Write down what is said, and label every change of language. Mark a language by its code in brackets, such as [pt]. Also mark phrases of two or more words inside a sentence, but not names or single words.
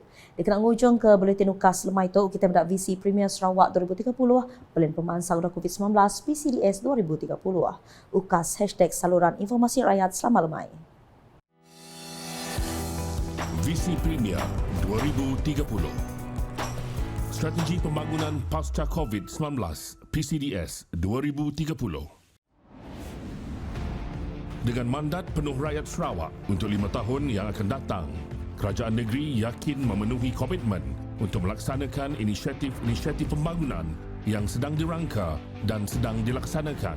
[iba] Dikena ngujung ke buletin ukas lemai tu kita mendak visi Premier Sarawak 2030 pelin pemansang COVID-19 PCDS 2030. Ukas # [ms] saluran informasi rakyat [iba] selama lemai. [ms] Visi Premier 2030 Strategi Pembangunan Pasca COVID-19 PCDS 2030. Dengan mandat penuh rakyat Sarawak untuk 5 tahun yang akan datang, kerajaan negeri yakin memenuhi komitmen untuk melaksanakan inisiatif pembangunan yang sedang dirangka dan sedang dilaksanakan.